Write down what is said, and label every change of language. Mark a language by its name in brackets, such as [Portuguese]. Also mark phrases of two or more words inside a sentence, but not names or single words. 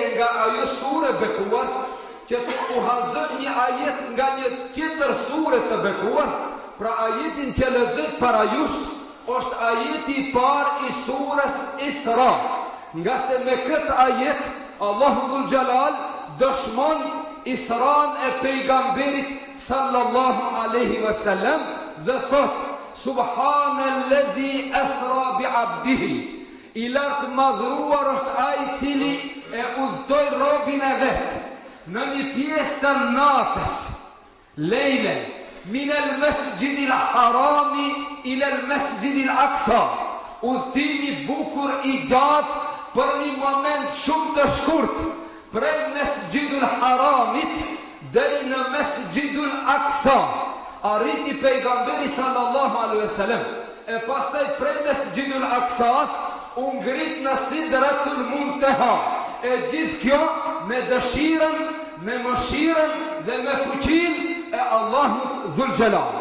[Albanian] nga ajo surë bekuar që të uhazën një ajet nga një tjetër surë të bekuar pra ajetin që lexoj para jush është ajeti I parë I surës Isra nga se me këtë ajet Allahu [Arabic] ذو الجلال [Albanian] dëshmon Isran e pejgamberit [Arabic] صلى الله عليه وسلم [Albanian] dhe thot [Arabic] سبحان الذي أسرى بعبده [Albanian] I lartë madhruar është ai cili e udhtoi robin e vet në një pjesë të natës, [Arabic] ليلا من المسجد الحرام إلى المسجد الأقصى, [Albanian] udhtimi bukur I gjatë për një moment shumë të shkurt, prej Mesgjidul Haramit deri në Mesgjidul Aqsa, arriti pejgamberi [Arabic] صلى الله عليه وسلم, [Albanian] e pastaj prej Mesgjidul Aqsas u ngrit në Sidratul Muntaha, e gjithë kjo me dëshirën, me mëshirën dhe me fuqinë e Allahut [Arabic] ذو الجلال.